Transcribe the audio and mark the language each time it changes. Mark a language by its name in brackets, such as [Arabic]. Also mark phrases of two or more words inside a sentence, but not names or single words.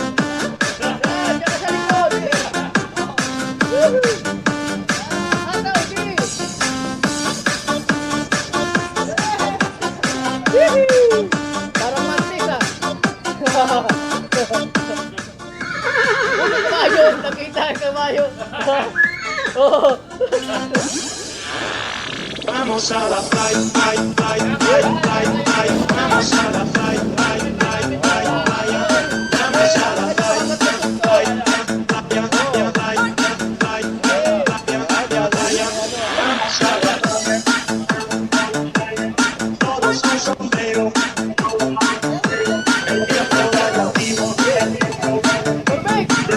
[Filipino] Yan, dyan ka sa likod! Woohoo! Hataw, di! Woohoo! Parang mantik ah! Ulo kabayo! Nakita ang kabayo! Oh! [Spanish] Vamos a la playa, playa, playa, playa, playa, playa. Vamos a la playa, playa, playa, playa, playa. Vamos a la playa, playa, playa, playa, playa, playa, playa, playa. Vamos a la playa. Todos con sombrero. El viento relativo. [English] Perfect!